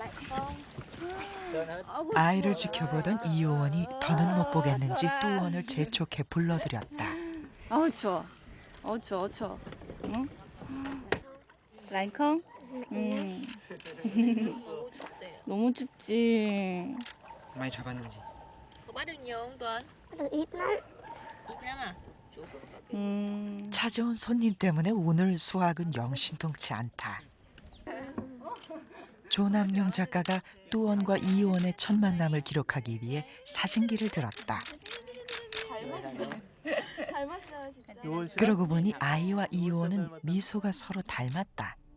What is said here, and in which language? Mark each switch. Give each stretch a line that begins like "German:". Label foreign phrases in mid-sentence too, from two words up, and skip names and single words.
Korean: 아이를 지켜보던 이효원이 더는 못 보겠는지 뚜원을 재촉해 불러들였다. 어우 추워. 추워. 응? 라인콩? 너무 춥지. 많이 잡았는지.
Vietnamese: Được ít lắm.
Korean: 찾아온 손님 때문에 오늘 수학은 영 신통치 않다. 조남용 작가가 뚜원과 이효원의 첫 만남을 기록하기 위해 사진기를 들었다. 그러고 보니 아이와 이효원은 미소가 서로 닮았다.